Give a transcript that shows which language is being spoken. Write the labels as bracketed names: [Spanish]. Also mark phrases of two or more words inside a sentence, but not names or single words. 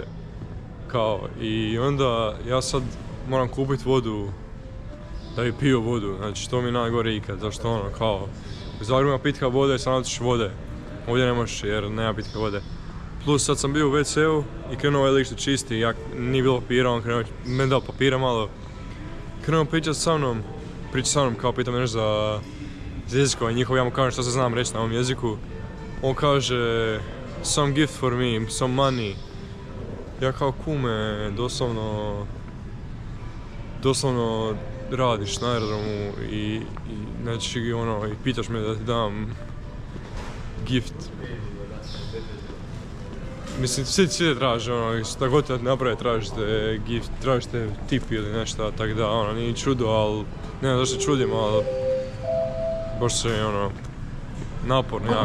[Croatian] Kao, i onda ja sad moram kupiti vodu da bi pio vodu, znači to mi je najgore ikad, zašto ono, kao, u Zagrebu ima pitka vode i sad nautiš vode, ovdje ne možeš jer nema pitke vode. Plus sad sam bio u WC-u i krenuo ovaj lik što čisti, nije bilo papira, on krenuo, meni dao papira malo, krenuo pričat sa mnom kao pita me nešto za jezikova njihov, ja mu kažem što se znam reći na ovom jeziku, on kaže [English] some gift for me, some money. [Croatian] Ja kao kume, doslovno radiš na aerodromu i znači ono, i pitaš me da ti dam gift. Mislim, svi traže ono, šta god te naprave tražite gift, tražite tip ili nešto, tako da ono, nije čudo, ali ne znam zašto čudim, ali baš se ono, naporno jako.